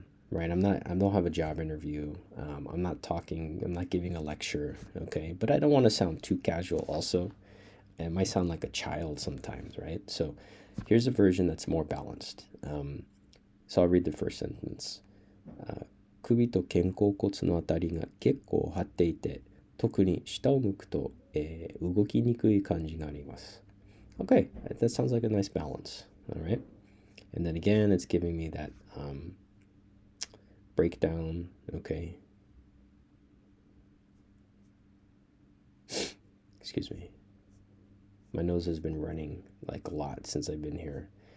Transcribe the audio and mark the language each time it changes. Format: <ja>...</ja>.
<en>Right, I don't have a job interview. I'm not giving a lecture, okay? But I don't want to sound too casual also. It might sound like a child sometimes, right? So here's a version that's more balanced. So I'll read the first sentence.</en> <ja>首と肩甲骨のあたりが結構張っていて、特に下を向くと、動きにくい感じがあります。</ja> <en>Okay, that sounds like a nice balance, all right? And then again, it's giving me that breakdown, okay? Excuse me. My nose has been running like a lot since I've been here.</en>